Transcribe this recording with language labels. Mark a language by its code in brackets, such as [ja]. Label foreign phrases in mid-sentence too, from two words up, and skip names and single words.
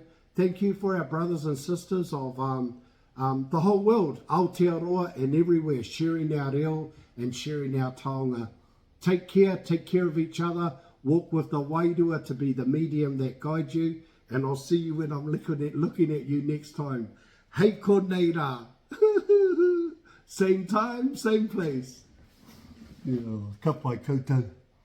[en] Thank you for our brothers and sisters of the whole world, Aotearoa and everywhere, sharing our reo and sharing our taonga. Take care of each other. Walk with the wairua to be the medium that guides you. And I'll see you when I'm looking at you next time. [mi] Hei ko nei rā. [en] Same time, same place. [mi] Ka pai koutou.